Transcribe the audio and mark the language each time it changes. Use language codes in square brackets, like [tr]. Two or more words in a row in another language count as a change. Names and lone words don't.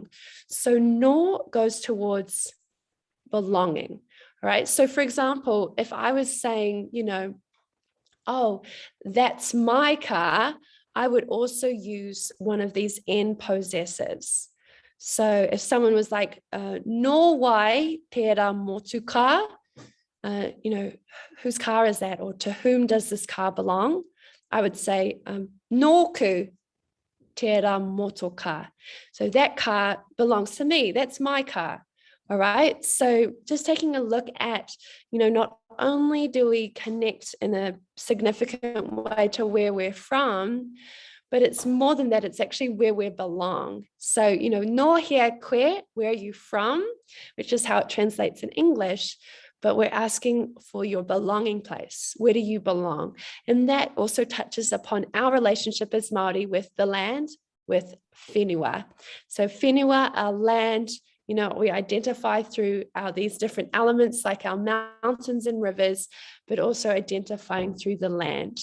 [en] So no goes towards belonging, right? So for example, if I was saying, oh, that's my car, I would also use one of these N possessives. So if someone was like, [mi] no wai tērā motu [en] car, whose car is that? Or to whom does this car belong? I would say, [mi] nōku tērā motu car. [en] So that car belongs to me. That's my car. All right. So just taking a look at, not only do we connect in a significant way to where we're from, but it's more than that, it's actually where we belong. [mi] So, no hea koe, [en] where are you from? Which is how it translates in English, but we're asking for your belonging place. Where do you belong? And that also touches upon our relationship as Māori with the land, with whenua. So whenua, our land, we identify through these different elements like our mountains and rivers, but also identifying through the land.